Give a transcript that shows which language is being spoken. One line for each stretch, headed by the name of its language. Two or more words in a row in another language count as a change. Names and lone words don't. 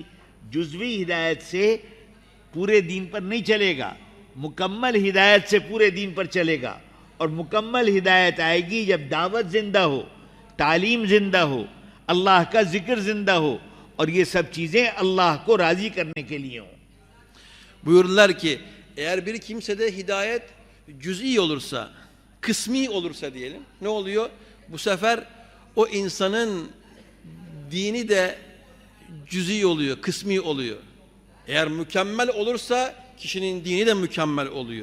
Hindi: जुज़वी हिदायत से पूरे दीन पर नहीं चलेगा, मुकम्मल हिदायत से पूरे दीन पर चलेगा. और मुकम्मल हिदायत आएगी जब दावत जिंदा हो, तालीम जिंदा हो, अल्लाह का जिक्र जिंदा हो और ये सब चीजें अल्लाह को राजी करने के लिए हों.
Turkish: Buyurdular ki eğer bir kimsede hidayet cüz'i olursa, kısmi olursa diyelim, ne oluyor? Bu sefer o insanın dini de cüz'i oluyor, kısmi oluyor. Eğer mükemmel olursa kişinin dini de mükemmel oluyor.